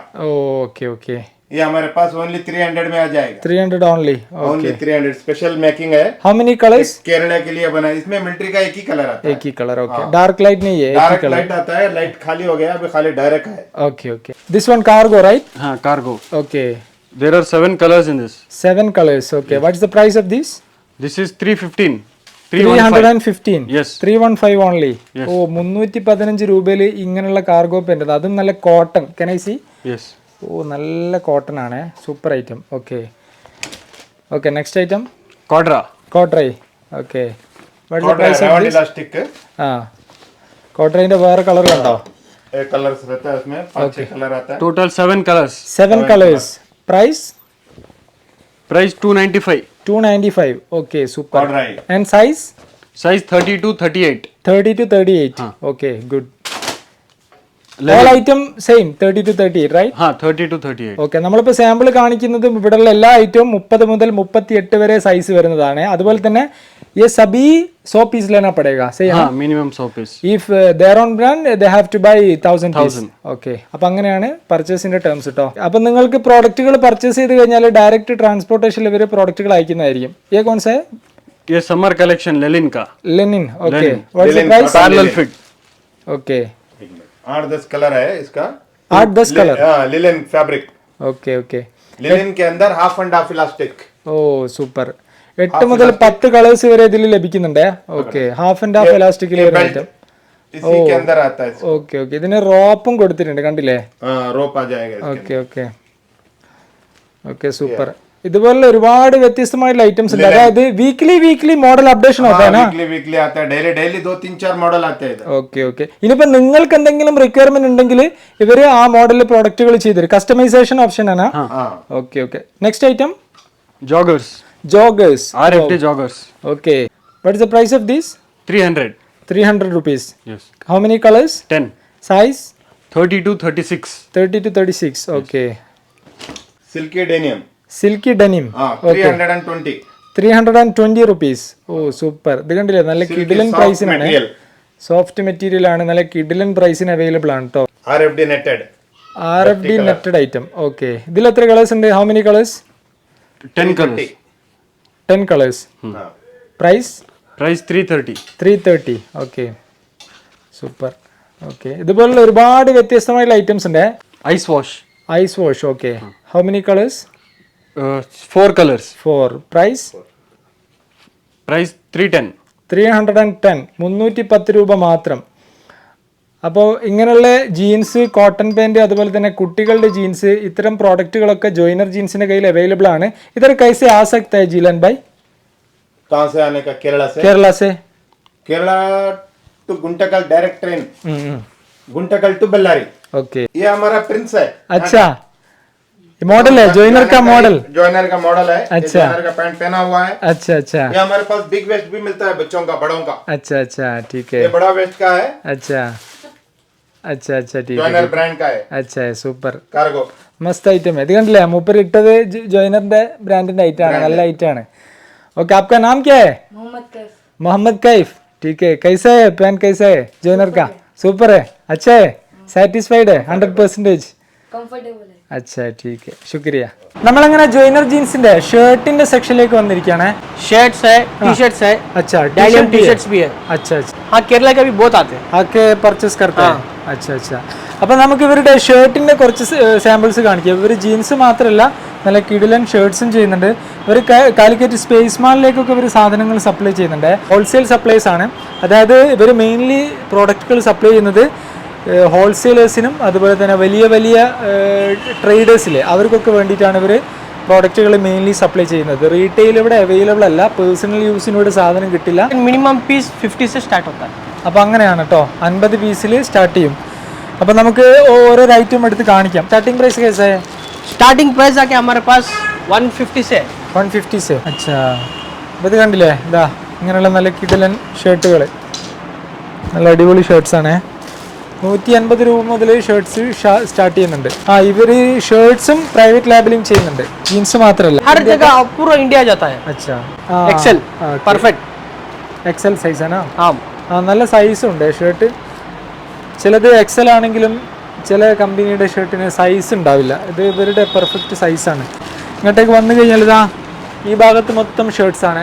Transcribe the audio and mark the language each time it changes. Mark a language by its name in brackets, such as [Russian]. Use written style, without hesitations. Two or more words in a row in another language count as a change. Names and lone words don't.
[English] okay okay, [Hindi] ये हमारे पास ओनली 300 में आ जाएगा। [English] 300 only? [Hindi] ओनली 300, [English] special making [Hindi] है। [English] how many colors? [Hindi] केरला के लिए बना है। इसमें मिलिट्री का एक ही कलर आता है। एक ही कलर, ओके। [English] dark light [Hindi] नहीं है? [English] direct light [Hindi] आता है, लाइट खाली हो गया, अभी खाली डायरेक्ट है। [English] okay okay. this one cargo right? [Hindi] हाँ, [English] cargo. ओके, There are 7 colors in this. 7 colors, okay. What is the price of this? This is 315. 315. Yes. 315 only. [Malayalam] ഓ 315 രൂപയിൽ ഇങ്ങനെയുള്ള [English] cargo pant, [Malayalam] അതും നല്ല കോട്ടൺ. [English] Can I see? Yes. [Malayalam] ഓ നല്ല കോട്ടൺ ആണ്, [English] super item. okay okay, next item Quadra. [Malayalam] കോട്രൈ. ഓക്കെ, [English] what is the price of this? [Hindi] इलास्टिक [Malayalam] ആ, കോട്രൈന്റെ വേറെ കളർ കണ്ടോ? [Hindi] कलर्स रहता है उसमें, 5-6 कलर आता है। [English] Total 7 colors. 7 colors. Price? Price 295. 295. Okay, super. Quadri. And size? Size 30 to 38. 30 to 38. [Hindi] हाँ. [English] Okay, good. All item same, 30 to 38, right? [Hindi] हाँ, 30 to 38. [Malayalam] ഓക്കെ, നമ്മളിപ്പോൾ സാമ്പിൾ കാണിക്കുന്നത് ഇവിടെയുള്ള എല്ലാ ഐറ്റവും 30 മുതൽ 38 വരെ സൈസ് വരുന്നതാണ്. അതുപോലെ തന്നെ [Hindi] ये सभी 100 पीस लेना पड़ेगा, सही है? हाँ, [English] minimum 100 piece. If their own brand they have to buy 1000 piece. [Malayalam] ഓക്കെ, അപ്പൊ അങ്ങനെയാണ് പർച്ചേസിന്റെ ടേംസ് കേട്ടോ. അപ്പൊ നിങ്ങൾക്ക് പ്രോഡക്റ്റുകൾ പർച്ചേസ് ചെയ്ത് കഴിഞ്ഞാൽ ഡയറക്റ്റ് ട്രാൻസ്പോർട്ടേഷനിൽ ഇവർ പ്രോഡക്റ്റുകൾ അയക്കുന്നതായിരിക്കും. [Hindi] ये कौन सा है? ये समर कलेक्शन लेनिन का. लेनिन. ओके, Lenin. [English] what is the price? Parallel fit. ओके, [Hindi] 8-10 कलर है इसका। 8-10 कलर. लिनन फैब्रिक। ओके ओके, लिनन के अंदर [English] half and half elastic. [Malayalam] ഓ സൂപ്പർ. 8 മുതൽ 10 കളേഴ്സ് വരെ ഇതിൽ ലഭിക്കുന്നുണ്ട്. ഓക്കെ, [English] half and half [Malayalam] ഇലാസ്റ്റിക്കിൽ വരുന്ന ഐറ്റം. [Hindi] इसी के अंदर आता है। [Malayalam] ഓക്കെ ഓക്കെ, ഇതിന് റോപ്പും കൊടുത്തിട്ടുണ്ട്, കണ്ടില്ലേ? [Hindi] रोप आ जाएगा इसके [English] okay okay okay, super. [Malayalam] ഇതുപോലുള്ള ഒരുപാട് വ്യത്യസ്തമായിട്ടുള്ള ഐറ്റംസ് ഉണ്ട്. [English] അതായത് weekly model updation [Hindi] अंदर। वीकली आता है, डेली 2-3-4 मॉडल आते हैं इधर। [English] okay okay. [Malayalam] ഇനിയിപ്പോ നിങ്ങൾക്ക് എന്തെങ്കിലും റിക്വയർമെന്റ് ഉണ്ടെങ്കിൽ ഇവര് ആ മോഡലിൽ പ്രോഡക്റ്റുകൾ ചെയ്തുതരും. [English] customization option [Malayalam] ആണ്. [English] okay okay, next item Joggers. ജോഗേഴ്സ്. RFD joggers. okay, what is the price of these? 300. 300 rupees. Yes. How many colors? 10. Size? 30 to 36. 30 to 36. Okay. silky denim. Silky denim. 320। 320 rupees. Oh, super. [Malayalam] ഇത് കണ്ടില്ലേ, നല്ല കിഡിലൻ പ്രൈസിനാണ്. [English] soft material [Malayalam] ആണ്, നല്ല കിഡിലൻ പ്രൈസിന് അവൈലബിൾ ആണ് കേട്ടോ. [English] RFD netted. RFD netted item. [Malayalam] Okay. ഇതിൽ എത്ര കളേഴ്സ് ഉണ്ട്? [English] How many colors? 10 colors. 10 colors. Price? Price 330. 330. Okay. Super. Okay. [Malayalam] ഇതുപോലുള്ള ഒരുപാട് വ്യത്യസ്തമായിട്ടുള്ള ഐറ്റംസ് ഉണ്ട്. [English] Ice wash. Ice wash. Okay. How many colors? 4 colors. 4. Price? Price 310. [Malayalam] 310. 310 രൂപ മാത്രം. അപ്പോൾ ഇങ്ങനെയുള്ള ജീൻസ്, കോട്ടൺ പാൻറ്, അതുപോലെ തന്നെ കുട്ടികളുടെ ജീൻസ്, ഇത്തരം പ്രോഡക്റ്റുകളൊക്കെ ജോയിനർ ജീൻസിന്റെ കയ്യിൽ അവൈലബിൾ ആണ്. [Hindi] इधर कैसे आ सकता है जीलन भाई? कहाँ से आने का? केरला से। केरला से? केरला टू गुंटकल डायरेक्ट ट्रेन। गुंटकल टू बेल्लारी। ओके, ये हमारा प्रिंस है। अच्छा, मॉडल है, जॉइनर का मॉडल। जॉइनर का मॉडल है। अच्छा, जॉइनर का पैंट पहना हुआ है। अच्छा अच्छा, ये हमारे पास बिग वेस्ट भी मिलता है, बच्चों का, बड़ों का। अच्छा अच्छा, ठीक है। ये बड़ा वेस्ट का है। अच्छा अच्छा अच्छा, ठीक है, जॉइनर ब्रांड का है। अच्छा है, [Malayalam] സൂപ്പർ. [Hindi] कार्गो। [Malayalam] മസ്ത് ഐറ്റം. ഇത് കണ്ടില്ലേ, മൂപ്പർ ഇട്ടത് ജോയിനറിന്റെ ബ്രാൻഡിന്റെ ഐറ്റം ആണ്, നല്ല ഐറ്റം ആണ്. [Hindi] ओके, आपका नाम क्या है? मोहम्मद कैफ. ठीक है, कैसा है पैंट? कैसा है जॉइनर का? सुपर है, अच्छा है, സാറ്റിസ്ഫൈഡ് है 100%? कंफर्टेबल है. अच्छा, ठीक है, शुक्रिया. [Malayalam] നമ്മളങ്ങനെ ജോയിനർ ജീൻസിന്റെ ഷർട്ടിന്റെ സെക്ഷനിലേക്ക് വന്നിരിക്കുകയാണ്. [Hindi] शर्ट्स है, टी शर्ट्स है, अच्छा, डायलियम टी शर्ट्स भी है. अच्छा अच्छा, हाँ, केरला का भी बहुत आते हैं. आके पर्चेज़ करते हैं. अच्छा अच्छा. [Malayalam] അപ്പോൾ നമുക്ക് ഇവരുടെ ഷർട്ടിന്റെ കുറച്ച് സാമ്പിൾസ് കാണിക്കാം. ഇവർ ജീൻസ് മാത്രമല്ല നല്ല കിടിലൻ ഷർട്ട്സും ചെയ്യുന്നുണ്ട്. ഇവർ കാലിക്കറ്റ് സ്പേസ് മാളിലേക്കൊക്കെ ഇവർ സാധനങ്ങൾ സപ്ലൈ ചെയ്യുന്നുണ്ട്. ഹോൾസെയിൽ സപ്ലൈസ് ആണ്. അതായത് ഇവർ മെയിൻലി പ്രോഡക്റ്റുകൾ സപ്ലൈ ചെയ്യുന്നത് ഹോൾസെയിലേഴ്സിനും അതുപോലെ തന്നെ വലിയ വലിയ ട്രേഡേഴ്സിലെ അവർക്കൊക്കെ വേണ്ടിയിട്ടാണ് ഇവർ പ്രോഡക്റ്റുകൾ മെയിൻലി സപ്ലൈ ചെയ്യുന്നത്. റീറ്റെയിൽ ഇവിടെ അവൈലബിൾ അല്ല, പേഴ്സണൽ യൂസിനോട് സാധനം കിട്ടില്ല. [English] minimum piece [Hindi] 50 से स्टार्ट होता है. [Malayalam] അപ്പോൾ അങ്ങനെയാണ് കേട്ടോ, 50 പീസിൽ സ്റ്റാർട്ട് ചെയ്യും. അപ്പോൾ നമുക്ക് ഓരോ ഐറ്റം എടുത്ത് കാണിക്കാം. [English] starting price [Hindi] कैसा है? [English] starting price [Hindi] आके हमारे पास 150 से है. 150 से. अच्छा, [Malayalam] അപ്പോൾ ഇത് കണ്ടില്ലേ, ഇതാ ഇങ്ങനെയുള്ള നല്ല കിടിലൻ ഷർട്ടുകൾ, നല്ല അടിപൊളി ഷർട്ട്സ് ആണ്. 150 രൂപ മുതൽ ഷർട്ട്സ് സ്റ്റാർട്ട് ചെയ്യുന്നുണ്ട്. ഇവര് ഷർട്ട്സും [English] private labeling [Malayalam] ചെയ്യുന്നുണ്ട്, ജീൻസ് മാത്രമല്ല. [Hindi] हर जगह पूरा इंडिया जाता है. അച്ഛാ [English] excel perfect. [Malayalam] എക്സൽ സൈസ് ആണോ? [Hindi] हाँ [Malayalam] നല്ല സൈസും ഉണ്ട് ഷർട്ട്. ചിലത് എക്സൽ ആണെങ്കിലും ചില കമ്പനിയുടെ ഷർട്ടിന് സൈസ് ഉണ്ടാവില്ല. ഇത് ഇവരുടെ പെർഫെക്റ്റ് സൈസാണ്. ഇങ്ങോട്ടേക്ക് വന്നു കഴിഞ്ഞാൽ ഇതാ ഈ ഭാഗത്ത് മൊത്തം ഷർട്ട്സ് ആണ്.